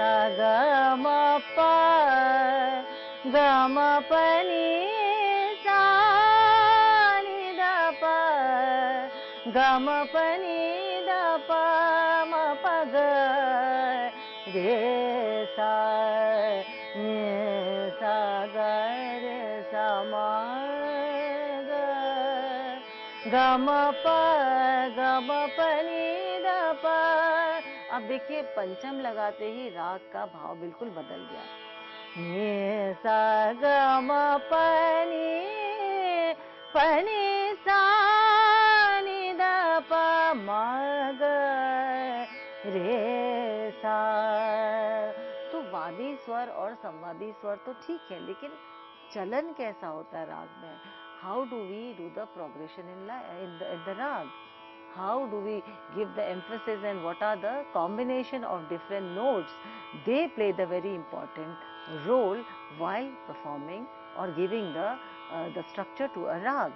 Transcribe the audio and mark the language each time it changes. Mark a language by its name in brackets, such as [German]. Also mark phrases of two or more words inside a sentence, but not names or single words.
[Hindi] ग म प ग म प नि सा नि द प ग म प नि द प म प ग रे सा नि सा ग रे सा म ग ग म प नि द प। अब देखिए पंचम लगाते ही राग का भाव बिल्कुल बदल गया। नि सा ग म प नि सा नि द प म ग रे सा। तो वादी स्वर और संवादी स्वर तो ठीक है, लेकिन चलन कैसा होता है राग में? [English] How do we do the progression in the rag? How do we give the emphasis, and what are the combination of different notes? They play the very important role while performing or giving the structure to a rag.